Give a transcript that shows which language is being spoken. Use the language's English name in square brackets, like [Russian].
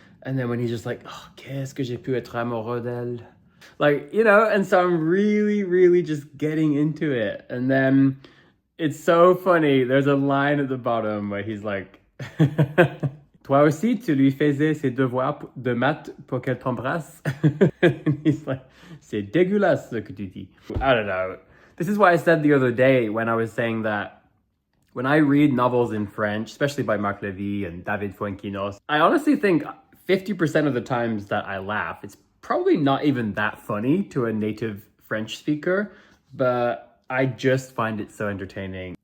[English] And then when he's just like, oh, [French] qu'est-ce que j'ai pu être amoureux d'elle? [English] Like, you know, and so I'm really, really just getting into it. And then it's so funny. There's a line at the bottom where he's like, [French] toi aussi, tu lui faisais ses devoirs de maths pour qu'elle t'embrasse? [English] And he's like, [French] c'est dégueulasse ce que tu dis. [English] I don't know. This is why I said the other day when I was saying that when I read novels in French, especially by Marc Levy and David Fuenquinos, I honestly think 50% of the times that I laugh, it's probably not even that funny to a native French speaker, but I just find it so entertaining.